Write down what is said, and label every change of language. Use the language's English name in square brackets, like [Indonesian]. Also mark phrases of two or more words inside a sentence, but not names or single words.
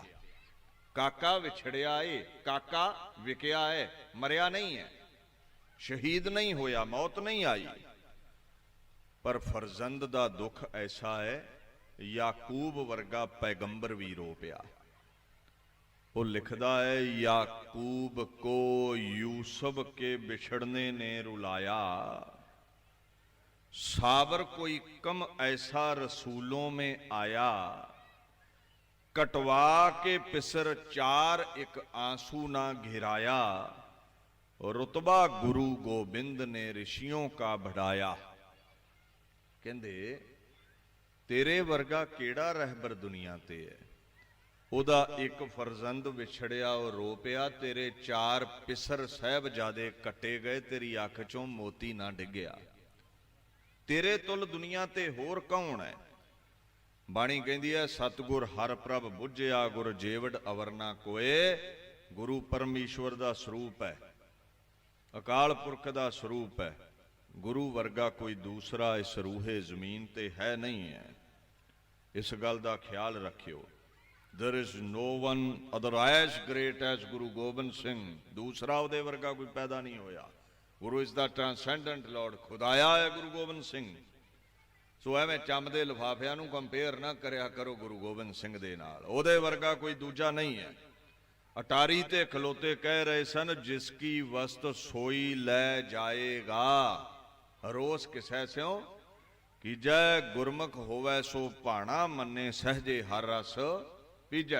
[Punjabi] ਕਾਕਾ ਵਿਛੜਿਆ ਏ, ਕਾਕਾ ਵਿਕਿਆ ਹੈ, ਮਰਿਆ ਨਹੀਂ ਹੈ, ਸ਼ਹੀਦ ਨਹੀਂ ਹੋਇਆ, ਮੌਤ ਨਹੀਂ ਆਈ। ਪਰ ਫਰਜ਼ੰਦ ਦਾ ਦੁੱਖ ਐਸਾ ਹੈ, ਯਾਕੂਬ ਵਰਗਾ ਪੈਗੰਬਰ ਵੀ ਰੋ ਪਿਆ। ਉਹ ਲਿਖਦਾ ਹੈ, [Urdu] یعقوب کو یوسف کے بچھڑنے نے رلایا، صابر کوئی کم ایسا رسولوں میں آیا، کٹوا کے پسر چار ایک آنسو نہ گرایا، رتبہ گرو گوبند نے رشیوں کا بڑھایا. [Punjabi] ਕਹਿੰਦੇ ਤੇਰੇ ਵਰਗਾ ਕਿਹੜਾ ਰਹਿਬਰ ਦੁਨੀਆ ਤੇ ਹੈ। ਉਹਦਾ ਇੱਕ ਫਰਜ਼ੰਦ ਵਿਛੜਿਆ, ਉਹ ਰੋ ਪਿਆ। ਤੇਰੇ 4 ਪਿਸਰ ਸਾਹਿਬਜ਼ਾਦੇ ਕੱਟੇ ਗਏ, ਤੇਰੀ ਅੱਖ ਚੋਂ ਮੋਤੀ ਨਾ ਡਿੱਗਿਆ। ਤੇਰੇ ਤੁਲ ਦੁਨੀਆ ਤੇ ਹੋਰ ਕੌਣ ਹੈ। ਬਾਣੀ ਕਹਿੰਦੀ ਹੈ, ਸਤਿਗੁਰ ਹਰ ਪ੍ਰਭ ਬੁੱਝਿਆ, ਗੁਰ ਜੇਵੜ ਅਵਰ ਨਾ ਕੋਏ। ਗੁਰੂ ਪਰਮੇਸ਼ਵਰ ਦਾ ਸਰੂਪ ਹੈ, ਅਕਾਲ ਪੁਰਖ ਦਾ ਸਰੂਪ ਹੈ। ਗੁਰੂ ਵਰਗਾ ਕੋਈ ਦੂਸਰਾ ਇਸ ਰੂਹੇ ਜ਼ਮੀਨ ਤੇ ਹੈ ਨਹੀਂ ਹੈ। ਇਸ ਗੱਲ ਦਾ ਖਿਆਲ ਰੱਖਿਓ। [English] There is no one other as great as Guru Gobind Singh. [Punjabi] ਦੂਸਰਾ ਉਹਦੇ ਵਰਗਾ ਕੋਈ ਪੈਦਾ ਨਹੀਂ ਹੋਇਆ। ਗੁਰੂ [English] is the transcendent Lord, [Punjabi] ਖੁਦਾਇਆ ਹੈ ਗੁਰੂ ਗੋਬਿੰਦ ਸਿੰਘ। ਸੋ ਐਵੇਂ ਚੰਮ ਦੇ ਲਿਫਾਫਿਆਂ ਨੂੰ ਕੰਪੇਅਰ ਨਾ ਕਰਿਆ ਕਰੋ ਗੁਰੂ ਗੋਬਿੰਦ ਸਿੰਘ ਦੇ ਨਾਲ, ਉਹਦੇ ਵਰਗਾ ਕੋਈ ਦੂਜਾ ਨਹੀਂ ਹੈ। ਅਟਾਰੀ ਤੇ ਖਲੋਤੇ ਕਹਿ ਰਹੇ ਸਨ, ਜਿਸ ਕੀ ਵਸਤ ਸੋਈ ਲੈ ਜਾਏਗਾ, ਰੋਸ ਕਿਸੈ ਸਿਉ ਕੀਜੈ, ਗੁਰਮੁਖ ਹੋਵੈ ਸੋ ਭਾਣਾ, ਮੰਨੇ ਸਹਜੇ ਹਰ ਰਸ ਪੀਜੈ।